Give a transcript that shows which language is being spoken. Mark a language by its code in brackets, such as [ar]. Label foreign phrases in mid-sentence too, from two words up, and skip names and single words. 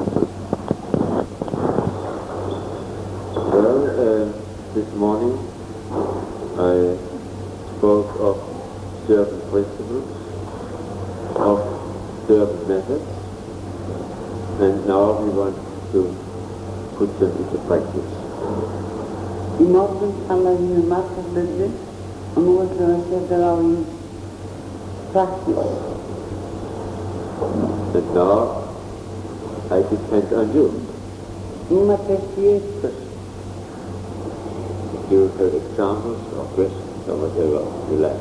[is] Well, this morning I spoke of certain principles, of certain methods, and now we want to put them into practice. Í morgun talaði ég margar hluti og nú ætlum við að setja þá í practice. [en] And now I depend on you. [is] Núna treysti ég ykkur. [en] You have examples or questions or whatever you like.